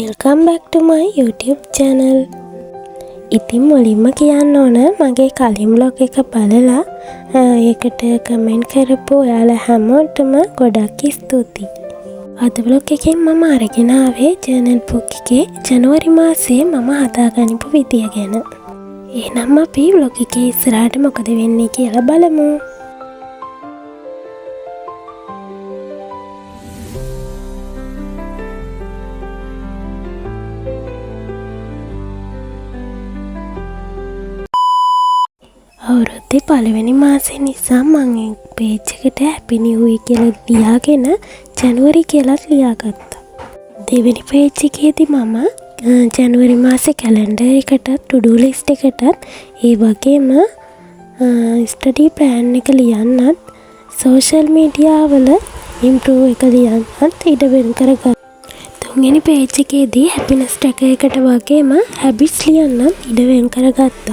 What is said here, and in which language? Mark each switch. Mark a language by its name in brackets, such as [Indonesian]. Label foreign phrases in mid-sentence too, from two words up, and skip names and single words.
[English] welcome back to my YouTube channel. [Sinhala] ඉතින් මුලින්ම කියන්න ඕන මගේ කලින් vlog එක බලලා ඒකට කමෙන්ට් කරපු ඔයාලා හැමෝටම ගොඩක් ස්තුතියි. අද vlog එකෙන් මම අරගෙන ආවේ [English] journal book [Sinhala] එකේ ජනවාරි මාසයේ මම හදාගනිපු විදිය ගැන. එහෙනම් අපි vlog එකේ ඉස්සරහට මොකද වෙන්නේ කියලා බලමු. අවුරුද්දේ පළවෙනි මාසේ නිසා මම page එකට [English] happy new year [Sinhala] කියලා ලියාගෙන ජනවාරි කියලාත් ලියාගත්තා. දෙවෙනි page එකේදී මම ජනවාරි මාසේ calendar එකටත් [English] to do list [Sinhala] එකටත් ඒ වගේම [English] study plan [Sinhala] එක ලියන්නත් [English] social media [Sinhala] වල improve එක ලියන්නත් ඉඩ වෙන් කරගත්තා. තුන්වෙනි page එකේදී [English] happiness tracker [Sinhala] එකට වගේම habits ලියන්නත් ඉඩ වෙන් කරගත්තා.